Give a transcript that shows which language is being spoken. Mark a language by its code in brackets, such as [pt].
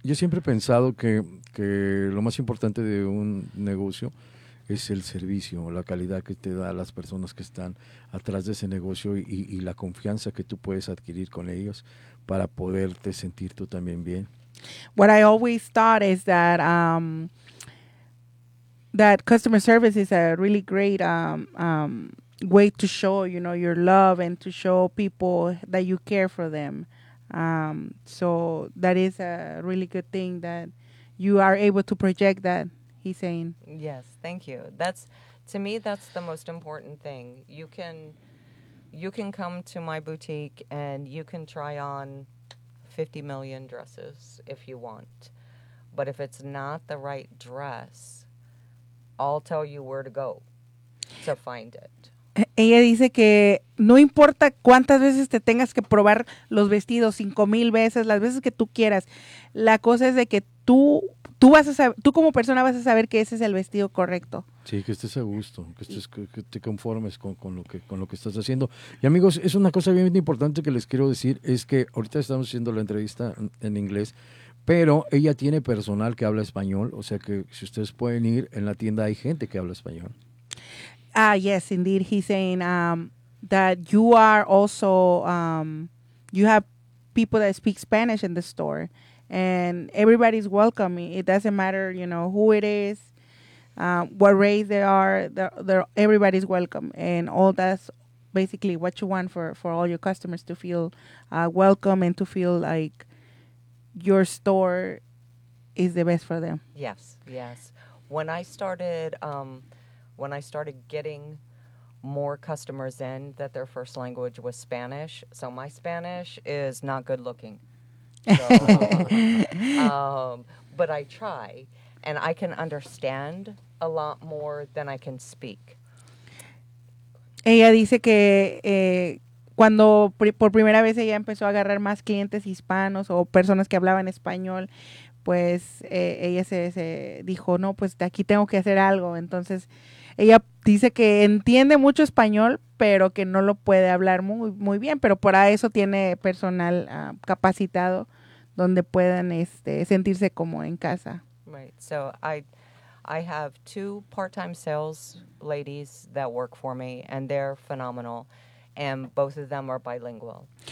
[es] Yo siempre he pensado que lo más importante de un negocio es el servicio, la calidad que te da las personas que están atrás de ese negocio y la confianza que tú puedes adquirir con ellos para poderte sentir tú también bien. [en] What I always thought is that that customer service is a really great way to show, you know, your love and to show people that you care for them. So that is a really good thing that you are able to project that, he's saying. Yes, thank you. That's, to me, that's the most important thing. You can come to my boutique and you can try on 50 million dresses if you want. But if it's not the right dress, I'll tell you where to go to find it. [es] Ella dice que no importa cuántas veces te tengas que probar los vestidos, 5,000 veces, las veces que tú quieras. La cosa es de que tú vas a saber, tú como persona vas a saber que ese es el vestido correcto. Sí, que estés a gusto, que te conformes con lo que estás haciendo. Y amigos, es una cosa bien importante que les quiero decir, es que ahorita estamos haciendo la entrevista en inglés, pero ella tiene personal que habla español, o sea que si ustedes pueden ir en la tienda, hay gente que habla español. [en] Ah, yes, indeed. He's saying that you are also, you have people that speak Spanish in the store and everybody's welcome. It doesn't matter, you know, who it is, what race they are, everybody's welcome. And all that's basically what you want for all your customers to feel welcome and to feel like your store is the best for them. Yes, yes. When I started... When I started getting more customers in that their first language was Spanish, so my Spanish is not good looking. So, but I try, and I can understand a lot more than I can speak. [es] Ella dice que cuando por primera vez ella empezó a agarrar más clientes hispanos o personas que hablaban español, pues ella se dijo, no, pues de aquí tengo que hacer algo, entonces... Ella dice que entiende mucho español, pero que no lo puede hablar muy, muy bien, pero para eso tiene personal capacitado donde puedan sentirse como en casa. [en] Right. So I have two part-time sales ladies that work for me and they're phenomenal and both of them are bilingual.